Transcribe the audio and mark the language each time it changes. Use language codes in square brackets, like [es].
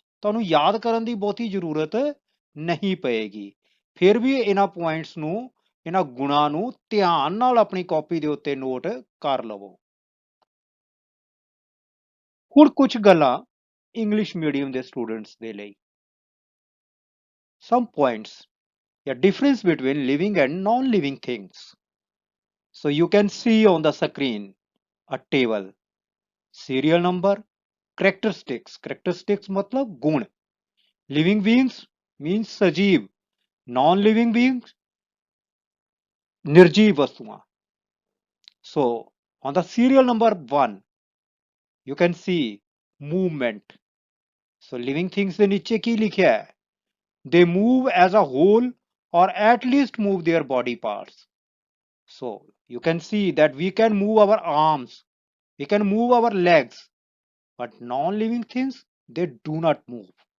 [pa] ਤੁਹਾਨੂੰ ਯਾਦ ਕਰਨ ਦੀ ਬਹੁਤੀ ਜ਼ਰੂਰਤ ਨਹੀਂ ਪਏਗੀ। ਫਿਰ ਵੀ ਇਹਨਾਂ ਪੁਆਇੰਟਸ ਨੂੰ, ਇਹਨਾਂ ਗੁਣਾਂ ਨੂੰ ਧਿਆਨ ਨਾਲ ਆਪਣੀ ਕਾਪੀ ਦੇ ਉੱਤੇ ਨੋਟ ਕਰ ਲਵੋ। ਹੁਣ ਕੁਝ ਗੱਲਾਂ ਇੰਗਲਿਸ਼ ਮੀਡੀਅਮ ਦੇ ਸਟੂਡੈਂਟਸ ਦੇ ਲਈ। [en] Some points, the difference between living and non-living things. So you can see on the screen a table, serial number, characteristics. Characteristics [hi] मतलब गुण. [en] Living beings means सजीव, non-living beings निर्जीव वस्तुआं. So on the serial number 1 you can see movement. So living things [pa] ਦੇ ਨੀਚੇ ਕੀ ਲਿਖਿਆ ਹੈ? [en] They move as a whole or at least move their body parts. So you can see that we can move our arms, we can move our legs, but non-living things, they do not move.